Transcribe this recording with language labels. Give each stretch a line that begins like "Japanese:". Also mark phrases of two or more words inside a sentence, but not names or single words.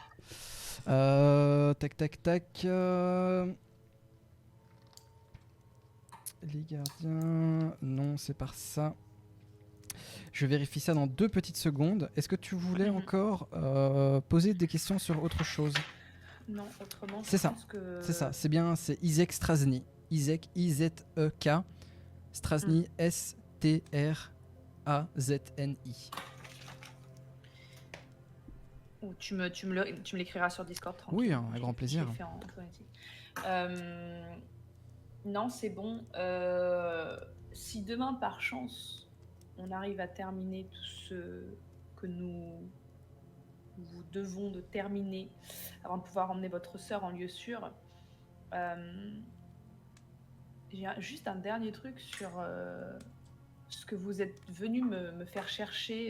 French: Tac. Les gardiens. Non, c'est par ça. Je vérifie ça dans 2 petites secondes. Est-ce que tu voulais encore poser des questions sur autre chose? Non, autrement, C'est je ça, pense que... C'est ça, c'est bien, c'est Izek Strasny. Izek, I-Z-E-K. Strasny, S-T-R-A-Z-N-I. Ou tu me l'écriras sur Discord. Tranquille. Oui, hein, avec grand plaisir. Je l'ai fait en phonétique. Non, c'est bon. Si demain, par chance, on arrive à terminer tout ce que nous devons de terminer avant de pouvoir emmener votre sœur en lieu sûr, j'ai juste un dernier truc sur ce que vous êtes venu me faire chercher.